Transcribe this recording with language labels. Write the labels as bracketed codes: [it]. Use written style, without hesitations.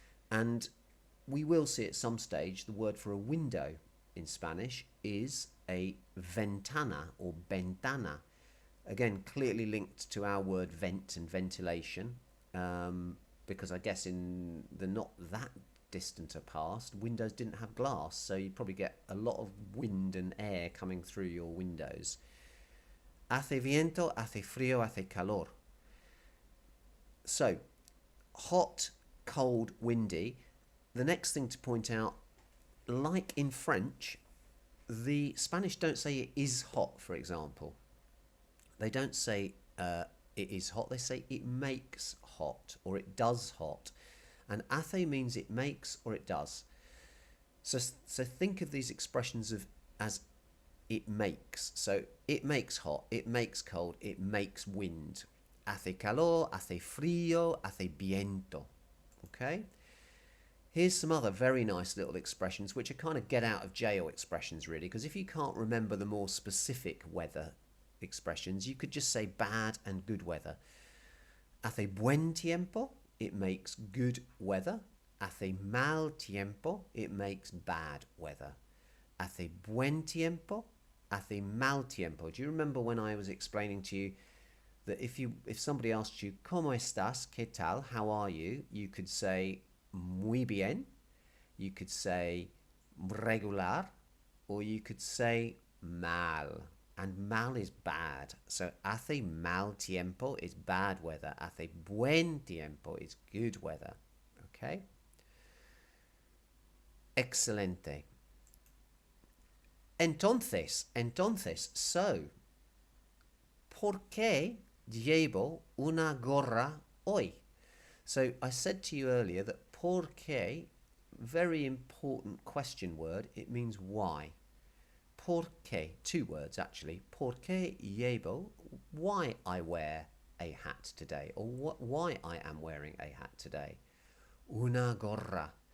[en] And we will see at some stage the word for a window in Spanish is a ventana or ventana. Again, clearly linked to our word vent and ventilation, because I guess in the not that distant a past, windows didn't have glass, so you'd probably get a lot of wind and air coming through your windows. [es] Hace viento, hace frío, hace calor. [en] So, hot, cold, windy. The next thing to point out, like in French, the Spanish don't say it is hot, for example. They don't say it is hot, they say it makes hot or it does hot. And hace means it makes or it does. So think of these expressions as it makes. So it makes hot, it makes cold, it makes wind. [es] Hace calor, hace frío, hace viento. [en] Okay? Here's some other very nice little expressions which are kind of get out of jail expressions really, because if you can't remember the more specific weather expressions, you could just say bad and good weather. [es] Hace buen tiempo, [en] it makes good weather. [es] Hace mal tiempo, [en] it makes bad weather. [es] Hace buen tiempo, hace mal tiempo. [en] Do you remember when I was explaining to you that if somebody asked you, [es] ¿Cómo estás? ¿Qué tal? [en] How are you? You could say muy bien, you could say regular, or you could say mal. And mal is bad. So [es] hace mal tiempo [en] is bad weather. [es] Hace buen tiempo [en] is good weather. Okay? [es] Excelente. Entonces, [en] so, [es] ¿por qué llevo una gorra hoy? [en] So I said to you earlier that ¿por qué, very important question word, it means why. ¿Por qué? Two words actually. [es] ¿Por qué llevo? [en] Why I wear a hat today, or why I am wearing a hat today. [es] Una gorra.